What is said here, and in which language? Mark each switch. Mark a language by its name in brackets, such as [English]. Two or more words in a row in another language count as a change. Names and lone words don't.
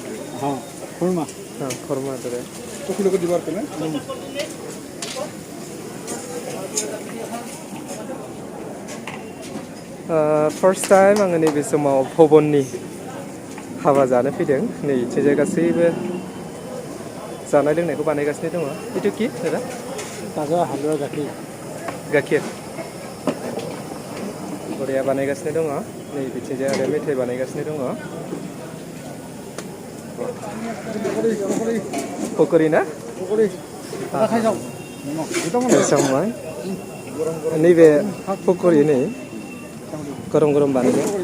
[Hindi] हाँ खुरमा हाँ खुरमा दरे तो किलो को दीवार पे ना [English] first time [Bodo] आङो नैबे समाव फबननि हाबा जानो फैदों नै इथिंजाय गासैबो जानाय लोंनायखौ बानायगासिनो दङ इटु कि दादा ताजा हालुवा गाखिर गाइखेर बरिया बानायगासिनो दङ नै बिथिंजाय आरो मेथाइ बानायगासिनो दङ पकरि ना खायसावबाय नैबे पकरि नै गरम गरम बानायदों